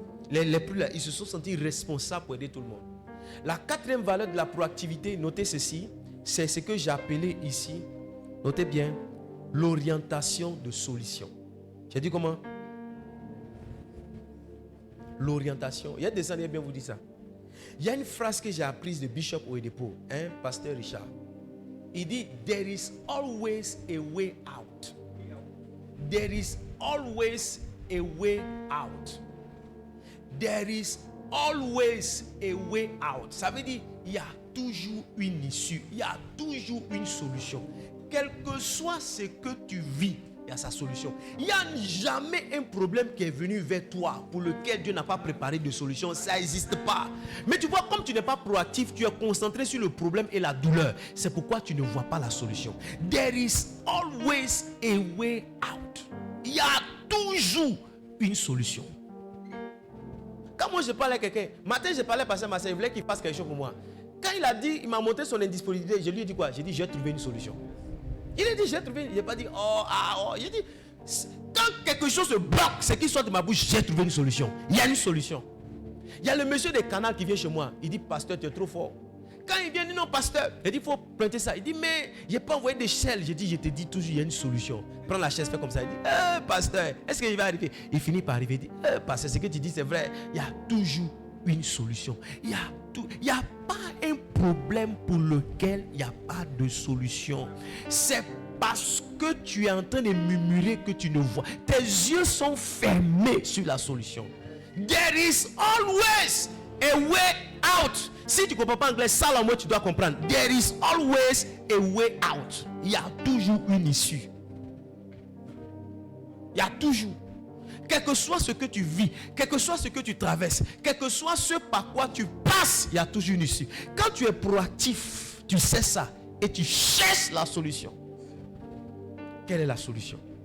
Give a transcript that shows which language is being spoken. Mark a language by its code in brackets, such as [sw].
[fr] Les plus là, ils se sont sentis responsables pour aider tout le monde. La 4e valeur de la proactivité, notez ceci, c'est ce que j'ai appelé ici, notez bien, l'orientation de solution. J'ai dit comment? L'orientation. Il y a des années, bien vous dire ça. Il y a une phrase que j'ai apprise de Bishop Oyedepo, pasteur Richard. Il dit, [en] there is always a way out. There is always a way out. There is always a way out. [fr] Ça veut dire, il y a toujours une issue. Il y a toujours une solution. Quel que soit ce que tu vis, il y a sa solution. Il n'y a jamais un problème qui est venu vers toi pour lequel Dieu n'a pas préparé de solution. Ça n'existe pas. Mais tu vois, comme tu n'es pas proactif, tu es concentré sur le problème et la douleur. C'est pourquoi tu ne vois pas la solution. [en] There is always a way out. [fr] Il y a toujours une solution. Quand moi je parlais à quelqu'un, matin je parlais à Pasteur Marcel, il voulait qu'il fasse quelque chose pour moi. Quand il a dit, il m'a montré son indisponibilité, je lui ai dit quoi? J'ai dit, j'ai trouvé une solution. Il a dit, j'ai trouvé. Il n'a pas dit, J'ai dit, quand quelque chose se bloque, c'est qu'il sort de ma bouche, j'ai trouvé une solution. Il y a une solution. Il y a le monsieur des canals qui vient chez moi. Il dit, pasteur, tu es trop fort. Quand il vient, il dit, non, pasteur. Il dit, il faut planter ça. Il dit, mais je n'ai pas envoyé d'échelle. J'ai dit, je te dis toujours, il y a une solution. Prends la chaise, fais comme ça. Il dit, pasteur, est-ce qu'il va arriver? Il finit par arriver. Il dit, pasteur, ce que tu dis, c'est vrai. Il y a toujours une solution. Il n'y a pas un problème pour lequel il n'y a pas de solution. C'est parce que tu es en train de murmurer que tu ne vois. Tes yeux sont fermés sur la solution. [en] There is always a way out. [fr] Si tu ne comprends pas anglais, ça là moi tu dois comprendre. [en] There is always a way out. [fr] Il y a toujours une issue. Il y a toujours. Quel que soit ce que tu vis, quel que soit ce que tu traverses, quel que soit ce par quoi tu passes, il y a toujours une issue. Quand tu es proactif, tu sais ça et tu cherches la solution. Quelle est la solution?